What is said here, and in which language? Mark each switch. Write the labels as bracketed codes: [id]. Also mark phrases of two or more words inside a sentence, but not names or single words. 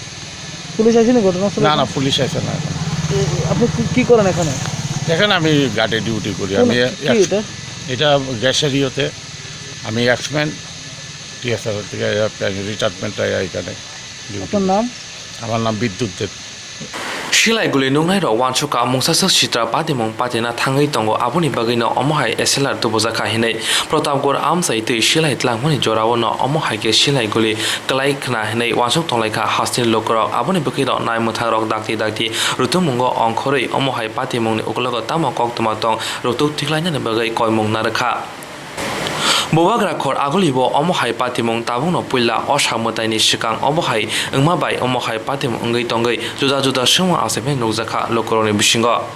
[bn] পুলিশ আসেনি ঘটনাস্থলে না না পুলিশ আসে না আপনি কি করেন এখানে এখানে আমি [en] guard duty [bn] করি আমি এটা গ্যাসের ইয়েতে আমি এক্সম্যান টিএসআর থেকে রিটায়ারমেন্ট এখানে আপনার নাম আমার নাম বিদ্যুৎ দেব [trp] silai guli nungnai ro wansuka mungsasak sitra patimong patina thangai tongo aboni bagino omohai esela tubojaka hinai protapgor amsai tei silai tlangmani jorao no omohai ke silai guli klai khna hinai wansuk tonglai hastin lokro aboni bagino nai muthang rok dakti rutumungo ongkhorei omohai patimongni uklogo tamo Koktwma tong rutuk tiklaina ni bagai koimong narakha Bobag rakor agulibo omohai patimong tabungno puila osamutai ni sikang omohai engmabai omohai patimong ngai tongai juda juda sema aseme nukjakha lokoroni bisingo